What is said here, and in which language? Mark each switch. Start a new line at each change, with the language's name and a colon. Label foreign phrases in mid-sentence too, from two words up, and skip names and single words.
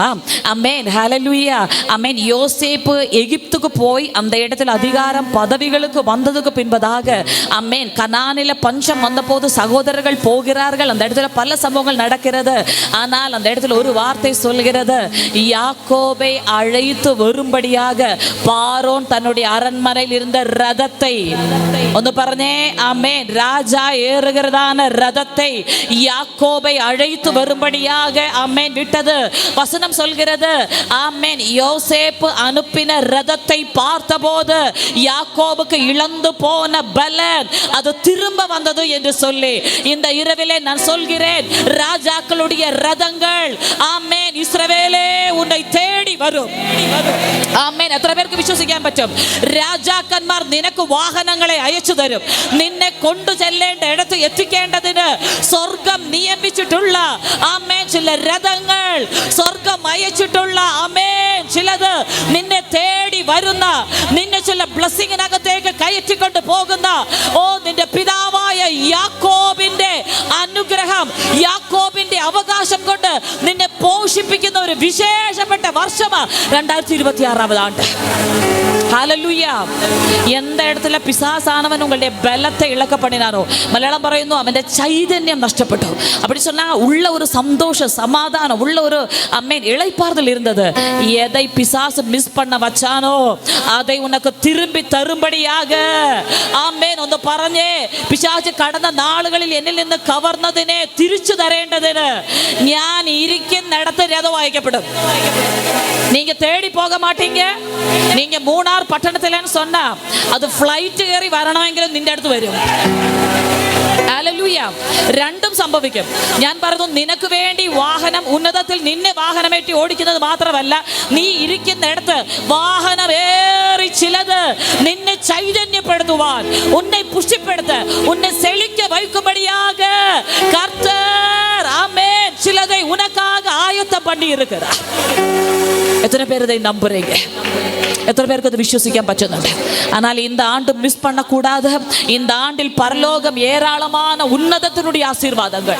Tamil: அமேன், ஹல்லேலூயா, அமேன், யோசேப்பு எகிப்துக்கு போய் அந்த இடத்துல அதிகாரம் பதவிகளுக்கு வந்ததுக்கு பின்பதாக அமேன் கனானில பஞ்சம் வந்தபோது சகோதரர்கள் போகிறார்கள், அந்த இடத்துல பல சம்பவங்கள் நடக்கிறது. ஆனால் அந்த இடத்துல ஒரு வார்த்தை சொல்கிறது, யாக்கோபை அழைத்து வரும்படியாக பார்வோன் தன்னுடைய அரண்மனையில் இருந்த ரதத்தை,
Malayalam: ഒന്ന് പറഞ്ഞേ ആമേൻ,
Tamil: ராஜா ஏறுகிறதான ரதத்தை யாக்கோபை அழைத்து வரும்படியாக ஆமேன் விட்டது. வசனம் சொல்கிறது, ஆமேன், யோசேப்பு அனுப்பின ரதத்தை பார்த்தபோது யாக்கோபுக்கு இழந்து போன பலன் அது திரும்ப வந்தது என்று சொல்லி இந்த இரவிலே நான் சொல்கிறேன், ராஜாக்களுடைய ரதங்கள் ஆமேன் இஸ்ரவேலே உன்னை தேடி வரும்.
Malayalam: ആമേൻ. എത്ര പേർക്ക് വിശ്വസിക്കാൻ പറ്റും? രാജാക്കന്മാർ നിനക്ക് വാഹനങ്ങളെ അയച്ചു തരും. നിന്നെ കൊണ്ടു ചെല്ലേണ്ട ഇടത്ത് എത്തിക്കേണ്ടതിന് സ്വർഗം നിയമിച്ചിട്ടുള്ള ആമേൻ ചില രഥങ്ങൾ, സ്വർഗം അയച്ചിട്ടുള്ള ആമേൻ ചിലത് നിന്നെ തേടി വരുന്ന, നിന്നെ ചില ബ്ലെസ്സിങ്ങിനകത്തേക്ക് കയറ്റിക്കൊണ്ട് പോകുന്ന ഓ നിന്റെ പിതാവായ യാക്കോബിന്റെ അനുഗ്രഹം, യാക്കോബിന്റെ അവകാശം കൊണ്ട് നിന്നെ പോഷിപ്പിക്കുന്ന ഒരു വിശേഷപ്പെട്ട വർഷമാണ് 2026 ആണ്ട്. ഹല്ലേലൂയ.
Tamil: எந்த இடத்துல பிசாசானவன் உங்களுடைய பலத்தை இழக்க பண்ணினானோ, மலையாளம்
Malayalam: പറയുന്നു അവന്റെ ചൈതന്യം നഷ്ടപ്പെട്ടു.
Tamil: அப்படி சொன்னா உள்ள ஒரு சந்தோஷம், சமாதானம், உள்ள ஒரு அம்மேன் இளைப்பாறுதல் இருந்தது. எதை பிசாசு மிஸ் பண்ண வச்சானோ அதை உனக்கு திரும்பி தரும்படியாக
Malayalam: ആമേൻ ഒന്ന് പറഞ്ഞേ, പിശാച് கடந்த നാളുകളിൽ എന്നിൽ നിന്ന് കവർന്നതിനെ തിരിച്ചു തരേണ്ടതിന് ഞാൻ ഇരിക്കുന്നിടത്ത് രഥം വായിക്കപ്പെടും.
Tamil: நீங்க தேடி போக மாட்டீங்க. நீங்க மூணார் பட்டணத்திலன்னு சொன்னா அது
Malayalam: ഫ്ലൈറ്റ് കയറി വരണമെങ്കിലും നിന്റെ അടുത്ത് വരും. ഹല്ലേലൂയ. രണ്ടും സംഭവിക്കും. ഞാൻ പറഞ്ഞു, നിനക്ക് വേണ്ടി വാഹനം ഉന്നതത്തിൽ നിന്നെ വാഹനമേറ്റി ഓടിക്കുന്നത് മാത്രമല്ല, നീ ഇരിക്കുന്നിടത്ത് വാഹനമേറി ചിലത് നിന്നെ ചൈതന്യപ്പെടുത്തുവാൻ, ഉന്നെ പുഷ്ടിപ്പെടുത്ത്, ഉന്നെ
Tamil: செழிக்க வைக்கும்படியாக கர்த்தர் ஆமென் சிலதை உனக்காக ஆயத்தம் பண்ணி இருக்கிறார். எத்தனை பேர் இதை நம்புறீங்க? எத்தனை பேருக்கு அது விசுவசிக்க பറ്റുന്നുണ്ട്? ஆனால் இந்த ஆண்டு மிஸ் பண்ணக்கூடாது. இந்த ஆண்டில் பரலோகம் ஏராளமான உன்னதத்தினுடைய ஆசீர்வாதங்கள்.